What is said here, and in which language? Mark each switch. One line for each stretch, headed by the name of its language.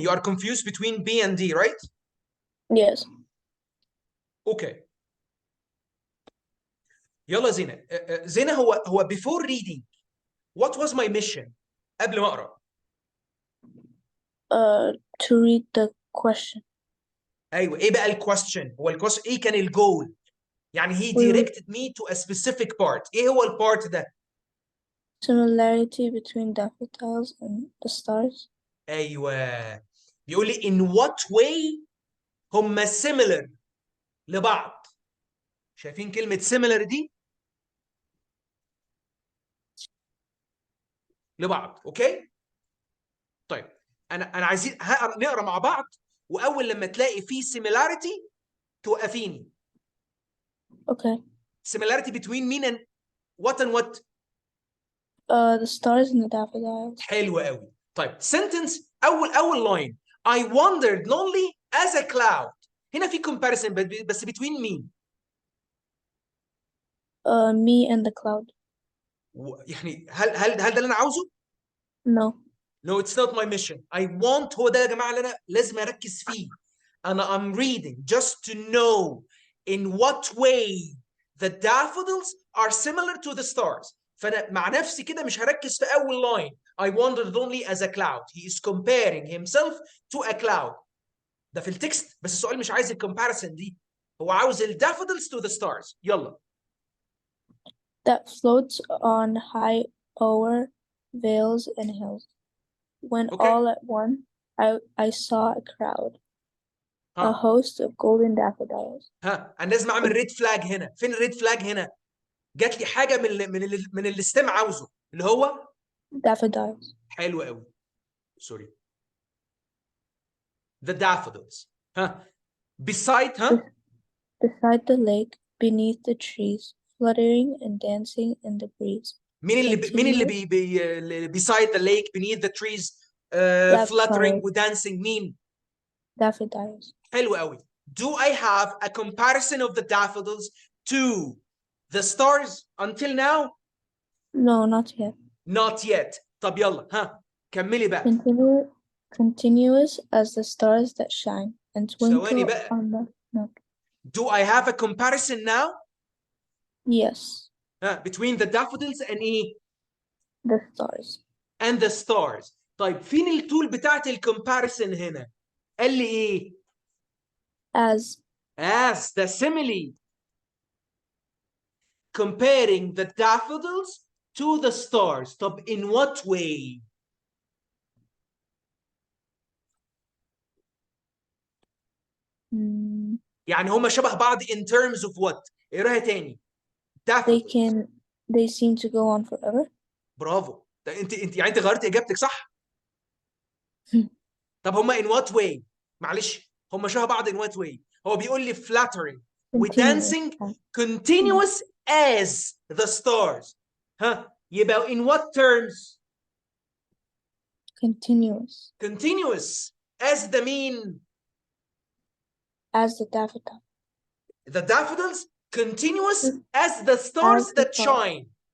English: You are confused between B and D, right? Yes. Okay.
Arabic: يلا زينة.
English: زينة هو before reading, what was my mission؟
Arabic: قبل ما أقرأ.
English: To read the question.
Arabic: أيوة، إيه بقى الquestion؟ هو الquestion إيه كان الجول؟ يعني
English: he directed me to a specific part.
Arabic: إيه هو البارت ده؟
English: Similarity between daffodils and the stars.
Arabic: أيوة. بيقول لي
English: in what way
Arabic: هم similar لبعض. شايفين كلمة similar دي؟ لبعض، أوكي؟ طيب أنا عايزين نقرأ مع بعض، وأول لما تلاقي فيه similarity توقفيني.
English: Okay. similarity between
Arabic: مين
English: and what The stars and the daffodils.
Arabic: حلو قوي. طيب
English: sentence
Arabic: اول
English: line I wandered lonely as a cloud.
Arabic: هنا في comparison بس
English: between
Arabic: مين؟
English: Me and the cloud.
Arabic: يعني هل ده اللي انا عاوزه؟
English: No. No, it's not my mission. I want
Arabic: هو ده يا جماعه اللي انا لازم اركز فيه.
English: I'm reading just to know in what way the daffodils are similar to the stars.
Arabic: فانا مع نفسي كده مش هركز في اول line.
English: I wandered only as a cloud. He is comparing himself to a cloud.
Arabic: ده في التكست بس السؤال مش عايز الكومباريسون دي. هو عاوز
English: daffodils to the stars.
Arabic: يلا.
English: That floats on high o'er vales and hills. When Okay. all at once I saw a crowd, a ها host of golden daffodils.
Arabic: ها انا لازم اعمل ريد فلاج هنا. فين الريد فلاج هنا؟ جات لي حاجه من الاستمع عاوزه اللي هو
English: Daffodils.
Arabic: حلو قوي. سوري.
English: The daffodils. ها beside ها Beside the lake, beneath the trees, fluttering and dancing in the breeze.
Arabic: مين اللي
English: beside the lake beneath the trees fluttering Daffodils. dancing
Arabic: مين؟
English: Daffodils.
Arabic: حلو قوي.
English: Do I have a comparison of the daffodils to the stars until now? No, not yet. Not yet.
Arabic: طب يلا ها كملي بقى.
English: Continuous as the stars that shine and
Arabic: ثواني
English: twinkle
Arabic: بقى.
English: on the milk. Do I have a comparison now? Yes, between the daffodils and
Arabic: ايه؟
English: the stars. and the stars.
Arabic: طيب فين التول بتاعت الكومباريسون هنا؟ قال لي ايه؟
English: as the simile. Comparing the daffodils to the stars.
Arabic: طب
English: in what way?
Arabic: يعني هما شبه بعض
English: in terms of what؟
Arabic: اقراها تاني.
English: daffodils. They seem to go on forever.
Arabic: برافو. انت يعني انت غيرت اجابتك صح؟ طب هما
English: in what way؟
Arabic: معلش هما شبه بعض in what way؟ هو بيقول لي
English: flattering dancing continuous as the stars.
Arabic: ها يبقى
English: in what terms؟ Continuous. Continuous as the mean. As the daffodil. The daffodils continuous as the stars that shine.